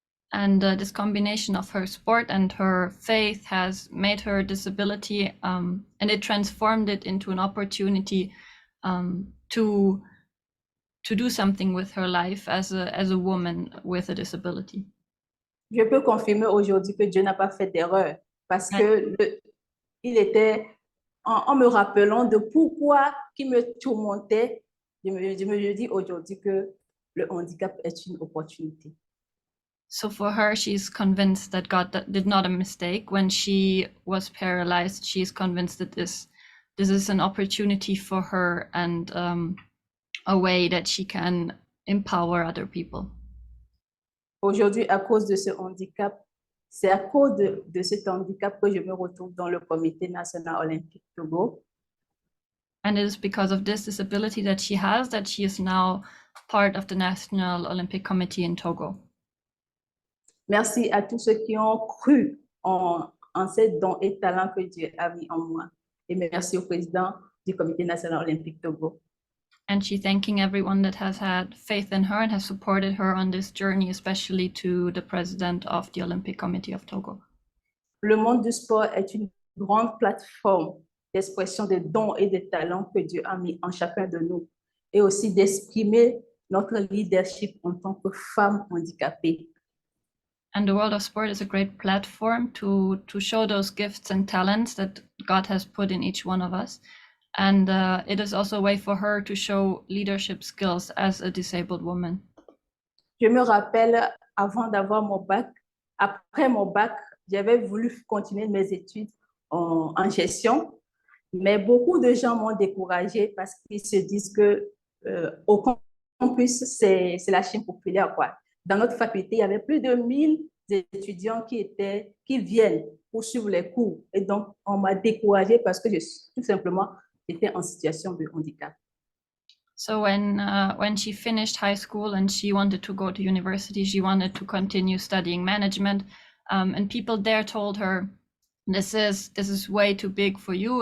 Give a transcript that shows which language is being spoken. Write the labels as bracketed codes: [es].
[en] And this combination of her sport and her faith has made her disability, and it transformed it into an opportunity to do something with her life as a woman with a disability. [fr] Je peux confirmer aujourd'hui que Dieu n'a pas fait d'erreur parce que il était en me rappelant de pourquoi qui me tourmentait. Je me dis aujourd'hui que le handicap est une opportunité. [en] So for her, she's convinced that God did not a mistake when she was paralyzed. She's convinced that this is an opportunity for her and a way that she can empower other people. [fr] Aujourd'hui, à cause de ce handicap, c'est à cause de cet handicap que je me retrouve dans le Comité national olympique Togo. [en] And it is because of this disability that she has that she is now part of the National Olympic Committee in Togo. [fr] Merci à tous ceux qui ont cru en ces dons et talents que Dieu a mis en moi. Et merci au président du Comité national olympique Togo. [en] And she's thanking everyone that has had faith in her and has supported her on this journey, especially to the president of the Olympic Committee of Togo. [fr] Le monde du sport est une grande plateforme d'expression des dons et des talents que Dieu a mis en chacun de nous et aussi d'exprimer notre leadership en tant que femme handicapée. [en] And the world of sport is a great platform to show those gifts and talents that God has put in each one of us. And it is also a way for her to show leadership skills as a disabled woman. [fr] Je me rappelle, avant d'avoir mon bac, après mon bac, j'avais voulu continuer mes études en gestion, mais beaucoup de gens m'ont découragée parce qu'ils se disent que au campus, c'est la Chine populaire, quoi. Dans notre faculté, il y avait plus de 1000 étudiants qui viennent pour suivre les cours. Et donc, on m'a découragée parce que tout simplement, j'étais en situation de handicap. [en] So when she finished high school and she wanted to go to university, she wanted to continue studying management, and people there told her, this is way too big for you.